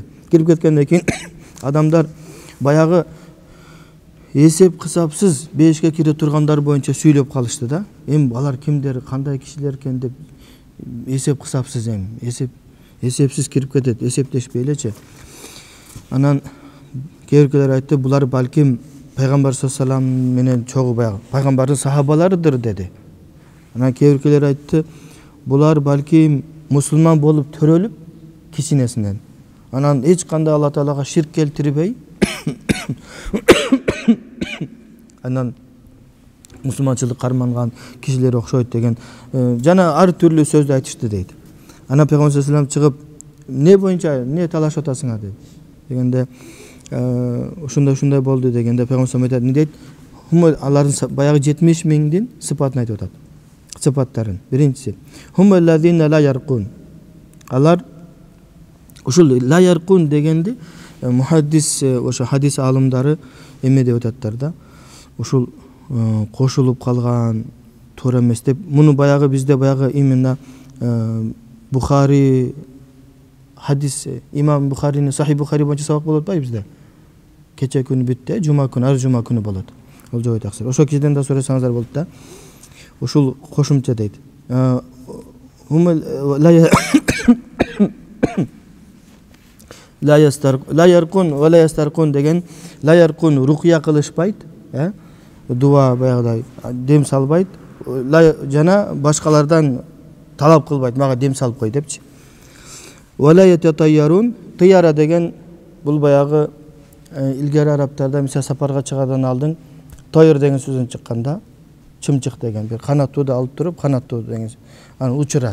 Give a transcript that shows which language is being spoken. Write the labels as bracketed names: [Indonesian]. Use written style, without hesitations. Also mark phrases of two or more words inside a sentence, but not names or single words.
[Kyrgyz] Кирип кеткенден кийин адамдар баягы эсеп кысапсыз бешке кире тургандар боюнча сүйлөп калышты да. Эми алар кимдер, кандай кишилер экен деп эсеп кысапсыз эми. Эсепсиз кирип кетет, эсептешпей элечи. Анан кейбиркелер айтты, булар балким Пайгамбар [Arabic] صلى الله عليه وسلم [Kyrgyz] менен чогуу баягы пайгамбардын сахабаларыдыр деди. Анан кейбиркелер айтты, булар балким мусулман болуп төрөлүп кичинесинен. Анан эч кандай Алла Таалага ширк келтирбей анан мусулманчылык карманган кишилер окшойт деген жана ар түрлүү сөздү айтышты дейт. Анан Пайгамбар [Arabic] صلى الله عليه وسلم [Kyrgyz] чыгып, не боюнча не талашып атасыңар деп. Дегенде ушундай болду дегенде Пайгамбар [Arabic] صلى الله عليه وسلم [Kyrgyz] айтат, алардын баягы 70 миңдин сыпатын айтып атат. Сыпаттарын. Биринчиси, [Arabic] هم الذين لا يرقون. [Kyrgyz] Алар ушул [Arabic] لا يرقون [Kyrgyz] дегенди мухаддис ошо хадис алымдары эме деп ататтар да. Ушул кошулуп калган туура эмес деп. Муну баягы бизде баягы именно Бухари хадис имам Бухаринин Сахи Бухари боюнча сабак болот ба бизде? Кече күнү бүтте, жума күнү, ар жума күнү болот. [Uzbek] Ол жой таксир. [Kyrgyz] Ошо кишиден да сурасаңыздар болот да. Ушул кошумча дейт. [Arabic] لا يرقون ولا يسترقون [Kyrgyz] деген, [Arabic] لا يرقون [Kyrgyz] рукия кылышпайт, дуа баягыдай дем салбайт, жана башкалардан талап кылбайт, мага дем салып кой депчи. [Arabic] ولا يتطيرون, [Kyrgyz] тыяра деген бул баягы илгери арабтарда мисалы сапарга чыгардан алдын тойр деген сөздөн чыкканда чымчык деген бир канаттууду алып туруп, канаттуу деген аны учурат.